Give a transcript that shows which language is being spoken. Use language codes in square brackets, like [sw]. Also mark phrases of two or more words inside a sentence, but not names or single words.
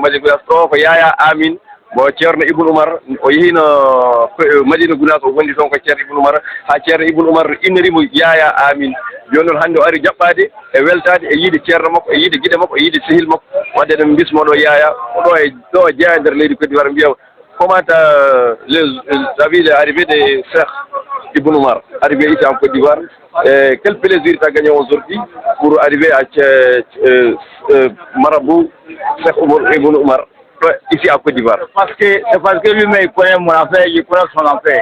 [ff] Madina Gounass ɗo ko Yaya Amine mo ceerno Ibou Oumar o yehino Madina Gounass o gondi toon ko ceerno Ibou Oumar ha ceerno Ibou Oumar innirimo Yaya Amine joni noon hannde o ari jaɓɓade e weltade e yiide ceerno makko e yiide guiɗe makko e yiide sehil makko wadde eɗen bismo ɗo Yaya ko ɗo e jeeya e nder leydi Côte d'Ivoire mbiya [fr] comment les arrivées de Cheikh Ibou Oumar arrivé ici en Côte d'Ivoire quel plaisir tu as gagné aujourd'hui pour arriver à Marabout Cheikh Ibou Oumar ici à Côte d'Ivoire? C'est parce que lui-même il connaît mon affaire, il connaît son affaire.